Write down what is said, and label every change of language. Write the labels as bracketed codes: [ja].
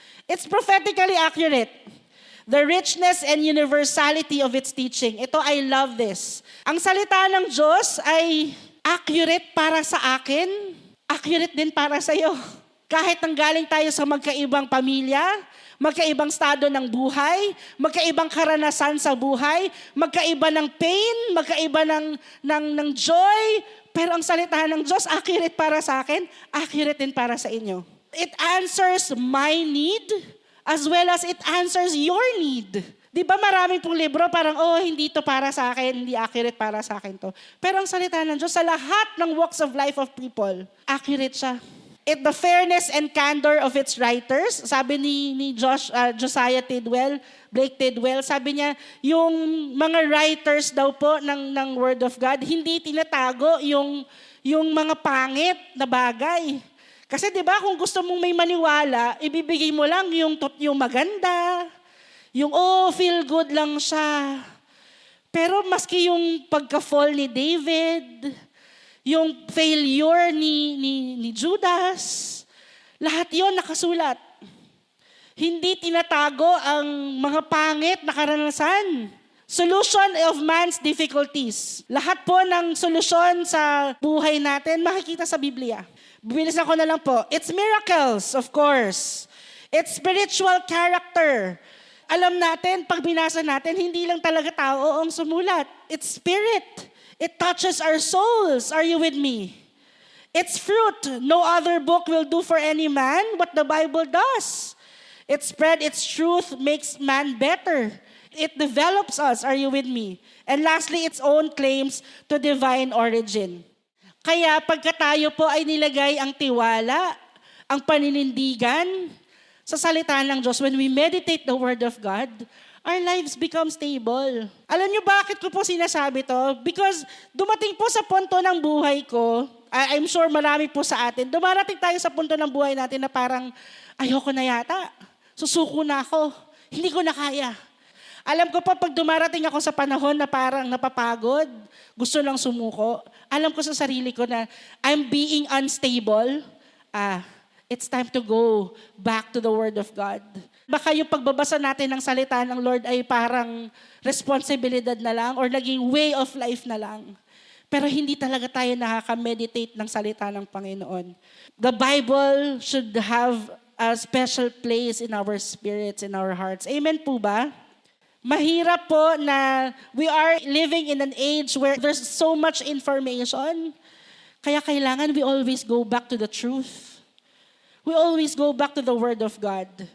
[en] It's prophetically accurate. The richness and universality of its teaching. [tl] Ito, [en] I love this. [tl] Ang salita ng Diyos ay accurate para sa akin, accurate din para sa iyo. Kahit nanggaling tayo sa magkaibang pamilya, magkaibang estado ng buhay, magkaibang karanasan sa buhay, magkaiba ng pain, magkaiba ng joy, pero ang salita ng Diyos, accurate para sa akin, accurate din para sa inyo. [en] It answers my need as well as it answers your need. [tl] Di ba maraming pong libro parang, hindi to para sa akin, hindi accurate para sa akin to. Pero ang salita ng Diyos sa lahat ng [en] walks of life of people, [tl] accurate siya. [en] The fairness and candor of its writers, [tl] sabi ni Josiah Tidwell, Blake Tidwell, sabi niya, yung mga writers daw po ng Word of God, hindi tinatago yung mga pangit na bagay. Kasi 'di ba kung gusto mong may maniwala, ibibigay mo lang yung maganda, yung feel good lang siya. Pero maski yung pagka-fall ni David, yung failure ni Judas, lahat yon nakasulat. Hindi tinatago ang mga pangit na karanasan. [en] Solution of man's difficulties. [tl] Lahat po ng solusyon sa buhay natin makikita sa Biblia. Bibilisan ko na lang po. [en] It's miracles, of course. It's spiritual character. Alam natin, pag binasa natin, hindi lang talaga tao ang sumulat. It's spirit. It touches our souls. Are you with me? It's fruit. No other book will do for any man what the Bible does. It spread its truth, makes man better. It develops us. Are you with me? And lastly, its own claims to divine origin. [tl] Kaya pagka tayo po ay nilagay ang tiwala, ang paninindigan sa salita ng Diyos, [en] when we meditate the Word of God, our lives become stable. [tl] Alam niyo bakit ko po sinasabi to? Because dumating po sa punto ng buhay ko, [en] I'm sure [tl] marami po sa atin, dumarating tayo sa punto ng buhay natin na parang, ayoko na yata. Susuko na ako. Hindi ko na kaya. Alam ko po, pag dumarating ako sa panahon na parang napapagod, gusto lang sumuko, alam ko sa sarili ko na [en] I'm being unstable, it's time to go back to the Word of God. [tl] Baka yung pagbabasa natin ng salita ng Lord ay parang responsibilidad na lang or naging [en] way of life [tl] na lang. Pero hindi talaga tayo nakaka-meditate ng salita ng Panginoon. [en] The Bible should have a special place in our spirits, in our hearts. Amen [tl] po ba? Mahirap po na [en] we are living in an age where there's so much information. [tl] Kaya kailangan [en] we always go back to the truth. We always go back to the Word of God.